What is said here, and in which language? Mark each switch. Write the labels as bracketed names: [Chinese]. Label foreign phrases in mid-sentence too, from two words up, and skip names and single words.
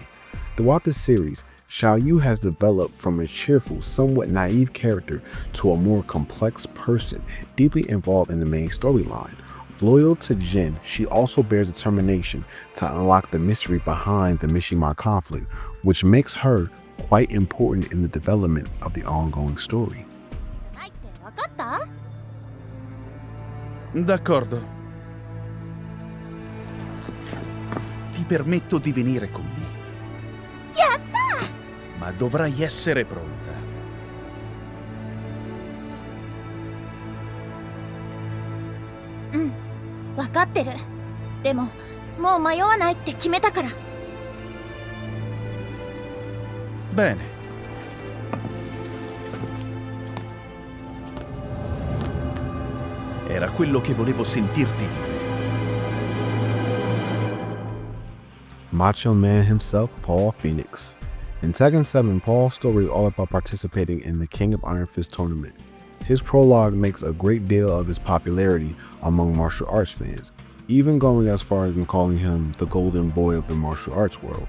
[English] Throughout the series, Xiaoyu has developed from a cheerful, somewhat naive character to a more complex person, deeply involved in the main storyline. Loyal to Jin, she also bears determination to unlock the mystery behind the Mishima conflict, which makes her quite important in the development of the ongoing story. [Japanese] わかった？ [Italian] D'accordo. Ti permetto di venire con me. [Japanese] やった！ [Italian] Ma dovrai essere pronta. [Japanese] うん、わかってる。でも、もう迷わないって決めたから。 [Italian] Bene. Era quello che volevo sentirti dire. [English] Macho Man himself, Paul Phoenix. In Tekken 7, Paul's story is all about participating in the King of Iron Fist tournament. His prologue makes a great deal of his popularity among martial arts fans, even going as far as calling him the golden boy of the martial arts world.